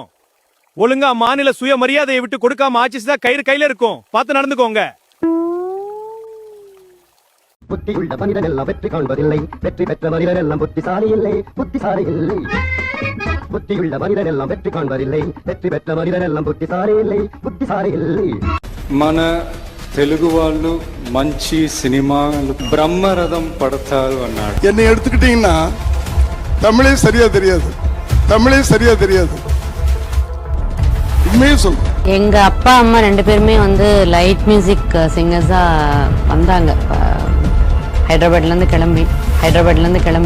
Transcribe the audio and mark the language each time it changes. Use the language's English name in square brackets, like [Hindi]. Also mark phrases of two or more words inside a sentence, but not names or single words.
[Tamil] ஒழுங்கா மாநில சுயமரியாதையை விட்டு கொடுக்காம ஆட்சிதான் கயிறு கையில இருக்கும். பார்த்து நடந்துக்கோங்க. புத்தி உள்ள மனிதன் எல்லாம் வெற்றி காண்பதில்லை, வெற்றி பெற்ற மனிதன் எல்லாம் புத்திசாலி இல்லை, புத்திசாலி இல்லை. புத்தியுள்ள மனிதன் எல்லாம் வெற்றி காண்பதில்லை, வெற்றி பெற்ற மனிதன் எல்லாம் புத்திசாலி இல்லை, புத்திசாலி இல்லை. [Telugu] మన తెలుగు వాళ్ళు మంచి సినిమాలు బ్రహ్మరథం పడతారు అన్నాడు. [Tamil] என்னை எடுத்துக்கிட்டீங்கன்னா தமிழே சரியா தெரியாது, தமிழே சரியா தெரியாது. உண்மையே சொல்றேன். எங்க அப்பா அம்மா 2 பேருமே வந்து [English] light music singers [Tamil] வந்தாங்க. ஹைதராபாத்ல இருந்து கிளம்பி